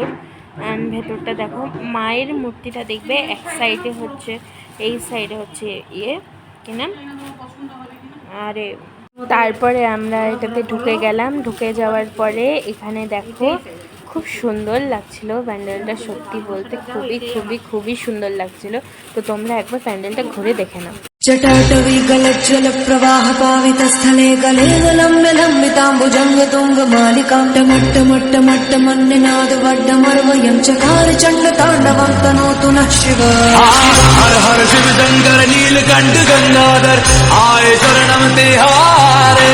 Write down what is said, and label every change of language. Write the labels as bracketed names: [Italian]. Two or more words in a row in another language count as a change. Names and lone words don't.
[Bangla] অ্যান্ড ভেতরটা দেখো, মায়ের মূর্তিটা দেখবে এক সাইডে হচ্ছে, এই সাইডে হচ্ছে ইয়ে কি নাম, আরে তারপরে আমরা এটাতে ঢুকে গেলাম। ঢুকে যাওয়ার পরে এখানে দেখো খুব সুন্দর লাগছিল প্যান্ডেলটা, সত্যি বলতে খুবই খুবই খুবই সুন্দর লাগছিল। তো তোমরা একবার প্যান্ডেলটা ঘুরে দেখে নাও। [Sanskrit] जटाटवी गलज्जल प्रवाह पावित स्थले गले लम्ब्य लम्बिताम्बुजंग तुंग मालिकां टमट्ट मन्निनाद वड्डमर्वयं चकार चंड तांडवं तनोतु नः शिव। [Hindi] हर हर शिव शंकर नीलकंठ गंगाधर आए शरणम तिहारे।